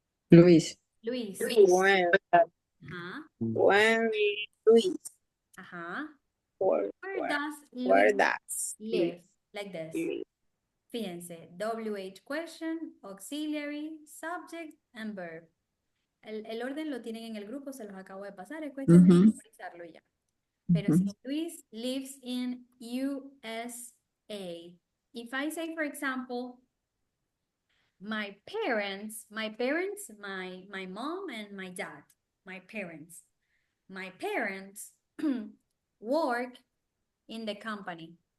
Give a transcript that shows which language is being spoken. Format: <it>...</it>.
<en>Luis. Luis. When, Uh-huh. when Luis, Uh-huh. where, Where does where Luis does live? Like this. live?</en> <es>Fíjense,</es> <en>WH question, auxiliary, subject, and verb.</en> <es>El orden lo tienen en el grupo, se los acabo de pasar, es cuestión de memorizarlo ya.</es> <en>Pero si Luis lives in USA, if I say, for example, my mom and my dad, my parents work in the company.</en>